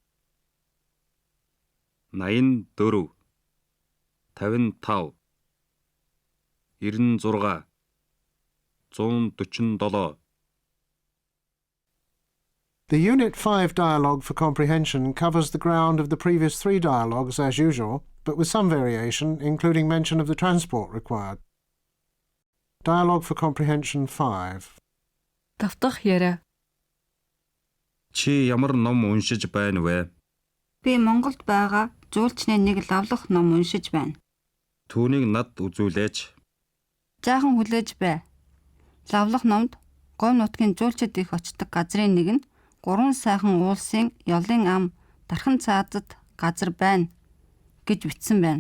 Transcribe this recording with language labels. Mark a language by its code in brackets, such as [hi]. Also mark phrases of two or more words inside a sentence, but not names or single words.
[en] 84 55 96 147. The Unit 5 dialogue for comprehension covers the ground of the previous 3 dialogues as usual, but with some variation, including mention of the transport required. Dialogue for comprehension 5. [mn] Давтах яриа. Чи ямар ном уншиж байна вэ? Би Монголд байгаа жуулчны нэг лавлах ном уншиж байна. Түүнийг над үзүүлээч. Жаахан хүлээж бай. Лавлах номд Говь нутгийн жуулчид их очдог газрын нэг нь 3 сайхан уулсын ёлын ам дархан цаазад газар байна гэж бичсэн байна.